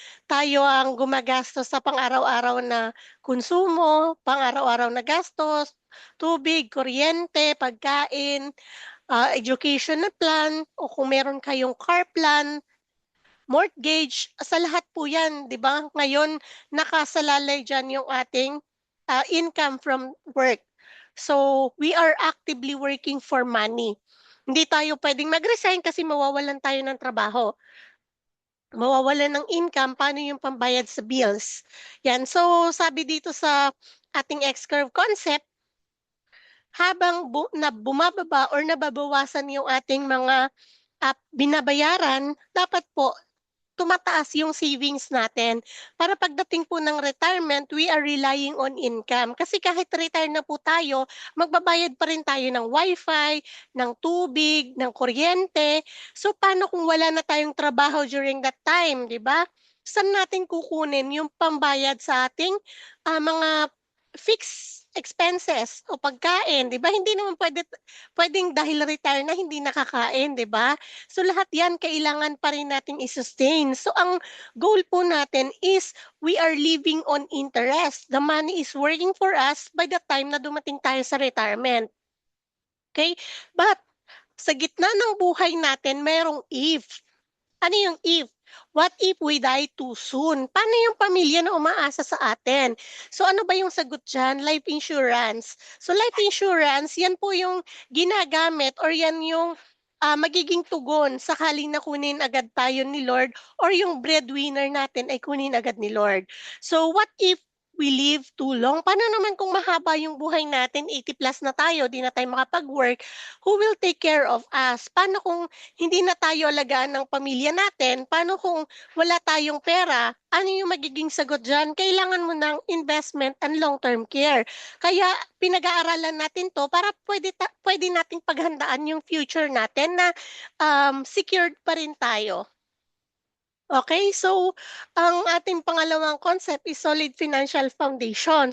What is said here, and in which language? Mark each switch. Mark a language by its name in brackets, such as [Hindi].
[Filipino] Tayo ang gumagastos sa pang-araw-araw na konsumo, pang-araw-araw na gastos, tubig, kuryente, pagkain, education na plan, o kung meron kayong car plan, mortgage, sa lahat po yan, di ba? Ngayon, nakasalalay dyan yung ating income from work. [English] So, we are actively working for money. [Filipino] Hindi tayo pwedeng mag-resign kasi mawawalan tayo ng trabaho. Mawawalan ng income, paano yung pambayad sa bills? Yan. So, sabi dito sa ating X-curve concept, habang bumababa or nababawasan yung ating mga binabayaran, dapat po tumataas yung savings natin. Para pagdating po ng retirement, [English] we are relying on income. [Filipino] Kasi kahit retire na po tayo, magbabayad pa rin tayo ng wifi, ng tubig, ng kuryente. So paano kung wala na tayong trabaho during that time, di ba? Saan natin kukunin yung pambayad sa ating mga fixed expenses o pagkain, 'di ba? Hindi naman pwedeng dahil retire na hindi nakakain, 'di ba? So lahat 'yan kailangan pa rin nating i-sustain. So ang goal po natin is [English] we are living on interest. The money is working for us by the time [Filipino] na dumating tayo sa retirement. [English] Okay? [Filipino] But sa gitna ng buhay natin, merong if. Ano yung if? [English] What if we die too soon? [Filipino] Paano yung pamilya na umaasa sa atin? So ano ba yung sagot dyan? Life insurance. So life insurance, yan po yung ginagamit or yan yung magiging tugon sakaling na kunin agad tayo ni Lord or yung breadwinner natin ay kunin agad ni Lord. [English] So what if we live too long? [Filipino] Paano naman kung mahaba yung buhay natin, 80 plus na tayo, di na tayo makapag-work, [English] who will take care of us? [Filipino] Paano kung hindi na tayo alagaan ng pamilya natin? Paano kung wala tayong pera? Ano yung magiging sagot dyan? Kailangan mo ng investment and long-term care. Kaya pinag-aaralan natin to para pwede nating paghandaan yung future natin na secured pa rin tayo. Okay, so ang ating pangalawang concept is solid financial foundation.